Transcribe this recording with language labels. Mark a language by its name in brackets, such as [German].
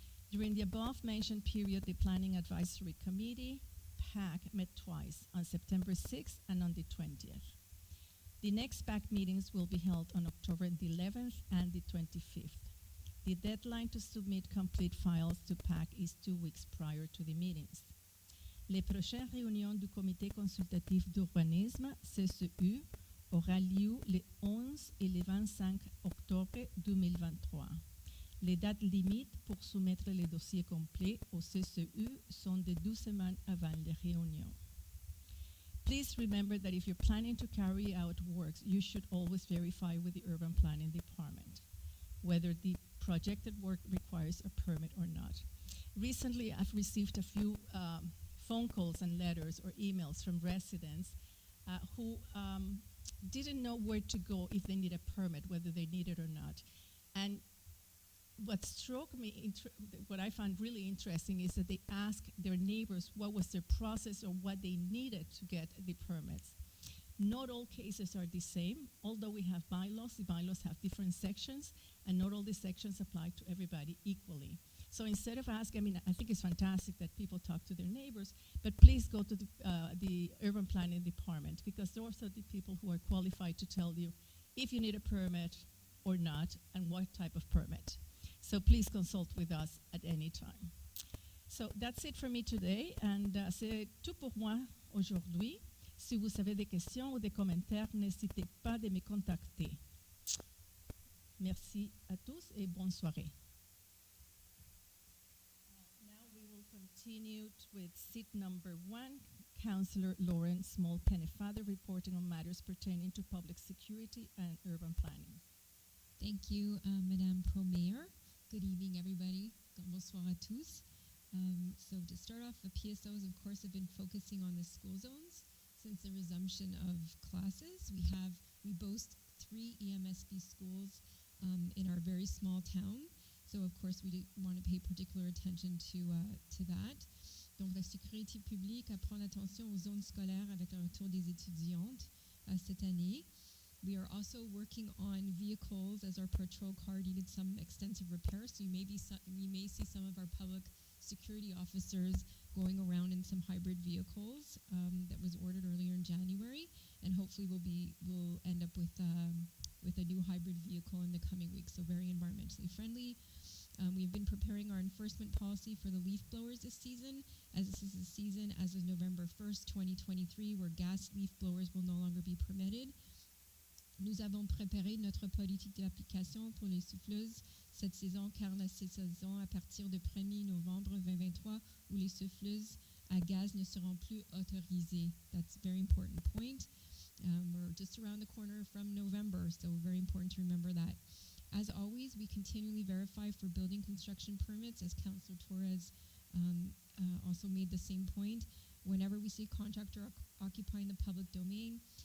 [English] During the above-mentioned period, the Planning Advisory Committee, PAC, met twice, on September 6th and on the 20th. The next PAC meetings will be held on October the 11th and the 25th. The deadline to submit complete files to PAC is 2 weeks prior to the meetings. [French] Les prochaines réunions du Comité consultatif d'urbanisme, CCU, aura lieu le 11 et le 25 octobre 2023. Les dates limites pour soumettre les dossiers complets au CCU sont de 2 semaines avant les réunions. [English] Please remember that if you're planning to carry out works, you should always verify with the Urban Planning Department whether the projected work requires a permit or not. Recently, I've received a few phone calls and letters or emails from residents who didn't know where to go if they need a permit, whether they need it or not. And what struck me, what I found really interesting is that they asked their neighbors what was their process or what they needed to get the permits. Not all cases are the same. Although we have bylaws, the bylaws have different sections, and not all the sections apply to everybody equally. So instead of asking, I think it's fantastic that people talk to their neighbors, but please go to the Urban Planning Department, because those are the people who are qualified to tell you if you need a permit or not, and what type of permit. So please consult with us at any time. So that's it for me today, and [French] c'est tout pour moi aujourd'hui. Si vous avez des questions ou des commentaires, n'hésitez pas de me contacter. Merci à tous et bonne soirée. [English] Now we will continue with seat number 1, Councillor Lauren Small-Pennefather, reporting on matters pertaining to public security and urban planning. Thank you, Madame Pro-Mayor. Good evening, everybody. [French] Bonsoir à tous. [English] So to start off, the PSOs, of course, have been focusing on the school zones since the resumption of classes. We boast 3 EMSB schools in our very small town. So, of course, we want to pay particular attention to that. [French] Donc, la sécurité publique, à prendre attention aux zones scolaires avec le retour des étudiantes cette année. [English] We are also working on vehicles, as our patrol car needed some extensive repairs. So you may see some of our public security officers going around in some hybrid vehicles that was ordered earlier in January, and hopefully we'll end up with a new hybrid vehicle in the coming weeks. So very environmentally friendly. We've been preparing our enforcement policy for the leaf blowers this season, as this is a season as of November 1st, 2023, where gas leaf blowers will no longer be permitted. [French] Nous avons préparé notre politique d'application pour les souffleuses cette saison, car la saison à partir du 1er novembre 2023 où les souffleuses à gaz ne seront plus autorisées. [English] That's a very important point. We're just around the corner from November, so very important to remember that. As always, we continually verify for building construction permits, as Councillor Torres also made the same point. Whenever we see a contractor occupying the public domain,